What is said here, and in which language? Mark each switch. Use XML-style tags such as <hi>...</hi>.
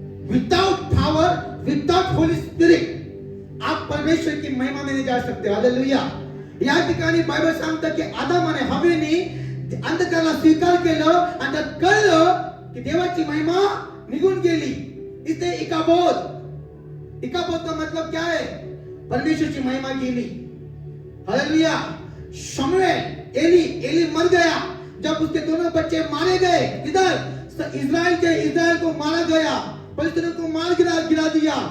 <en>without power, without holy spirit</en> <hi>आप परमेश्वर की महिमा में नहीं जा सकते.</hi> <mr>हालेलुया, या ठिकाणी बायबल सांगतं की आदामाने हवेने अंधकाराला स्वीकार केलं आणि कळलं की देवाची महिमा निघून गेली.</mr> <hi>इथे इकाबोध का मतलब क्या है? परमेश्वर की महिमा गेली. हालेलुया, शमूएल, एली मर गया जब उसके दोनों बच्चे मारे गए. इधर इस्राएल को मारा गया, फिलिस्तीनियों को मार गिरा दिया.</hi>